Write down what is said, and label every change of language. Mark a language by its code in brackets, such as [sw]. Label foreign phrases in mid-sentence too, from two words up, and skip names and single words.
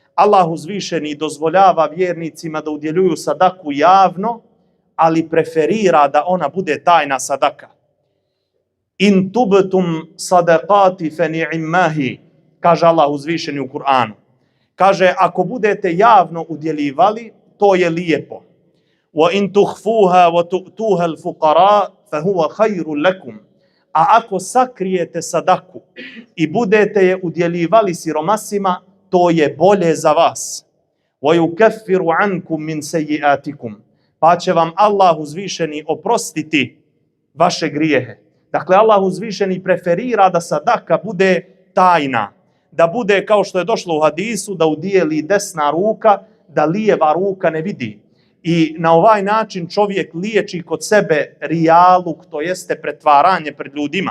[bs] Allah uzvišeni dozvoljava vjernicima da udjeljuju sadaku javno, ali preferira da ona bude tajna sadaka. [ar] إن تبدوا الصدقات فنعما هي, [bs] kaže Allah uzvišeni u Kur'anu. Kaže, ako budete javno udjeljivali, to je lijepo. [ar] وإن تخفوها وتؤتوها الفقراء فهو خير لكم. [bs] A ako sakrijete sadaku i budete je udjeljivali siromasima, to je bolje za vas. [ar] ويكفر عنكم من سيئاتكم. [bs] Pa će vam Allah uzvišeni oprostiti vaše grijehe. Dakle, Allah uzvišeni preferira da sadaka bude tajna. Da bude kao što je došlo u hadisu, da udijeli desna ruka, da lijeva ruka ne vidi. I na ovaj način čovjek liječi kod sebe rijaluk, to jeste pretvaranje pred ljudima.